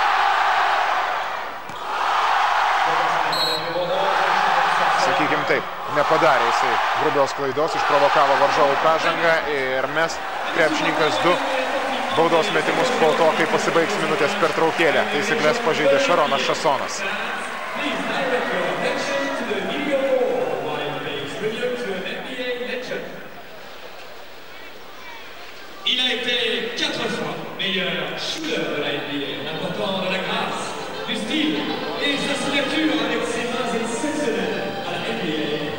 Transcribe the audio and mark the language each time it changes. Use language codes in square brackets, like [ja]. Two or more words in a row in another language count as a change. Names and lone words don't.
[lt] Sakykim taip, nepadarė jisai grubios klaidos, išprovokavo varžovų pražangą ir mes krepšininkas 2 baudos metimus po to, kai pasibaigs minutės pertraukėlę. Taisyklės pažeidė Šaronas Šasonas. [fr] Il a été 4 fois meilleur shooter de la NBA, important de la grâce, du style et sa signature avec ses mains exceptionnelles à la NBA.